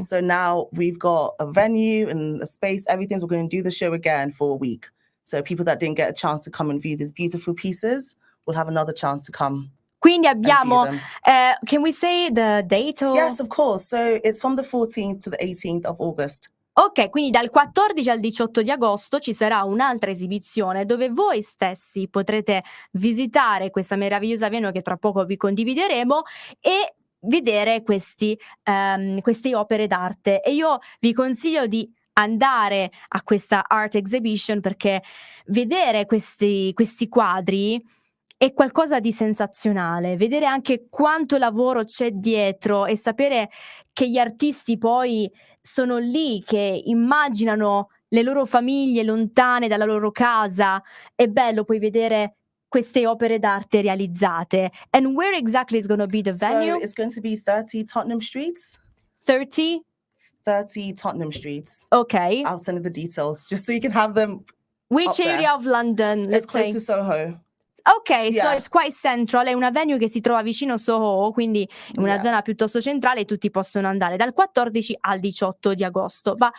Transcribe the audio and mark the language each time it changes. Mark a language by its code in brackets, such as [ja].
[en] So now we've got a venue and a space, everything. We're going to do the show again for a week. So people that didn't get a chance to come and view these beautiful pieces will have another chance to come. [it] Quindi abbiamo, [en] can we say the date? Or? Yes, of course. So it's from the 14th to the 18th of August. [it] Ok, quindi dal 14 al 18 di agosto ci sarà un'altra esibizione dove voi stessi potrete visitare questa meravigliosa venue che tra poco vi condivideremo e vedere queste opere d'arte. E io vi consiglio di andare a questa art exhibition perché vedere questi quadri è qualcosa di sensazionale, vedere anche quanto lavoro c'è dietro e sapere che gli artisti poi sono lì che immaginano le loro famiglie lontane dalla loro casa. È bello poi vedere queste opere d'arte realizzate. [en] And where exactly is going to be the venue? So it's going to be 30 Tottenham Streets. 30 Tottenham Streets. Okay. I'll send you the details just so you can have them. Which area of London? It's close to Soho. Ok, so it's quite central, [it] è una venue che si trova vicino Soho, quindi in una zona piuttosto centrale, e tutti possono andare dal 14 al 18 di agosto.